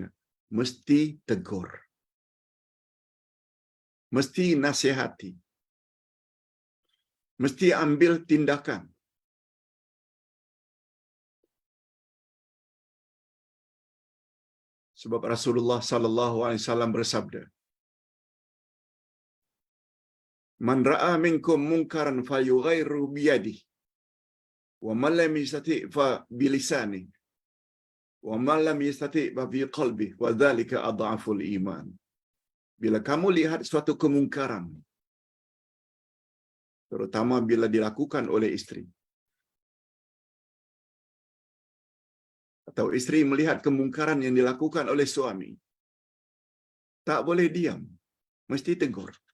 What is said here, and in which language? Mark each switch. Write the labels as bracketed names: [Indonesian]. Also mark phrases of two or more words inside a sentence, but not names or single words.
[Malay] Mesti tegur. Mesti nasihati. Mesti ambil tindakan. Sebab Rasulullah [Arabic] صلى الله عليه وسلم [Malay] bersabda, [Arabic] "من رأى منكم منكرا فليغيره بيده، ومن لم يستطع فبلسانه، ومن لم يستطع فبقلبه، وذلك أضعف الإيمان." [Malay] Bila kamu lihat suatu kemungkaran, terutama bila dilakukan oleh istri, atau istri melihat kemungkaran yang dilakukan oleh suami, tak boleh diam, mesti tegur.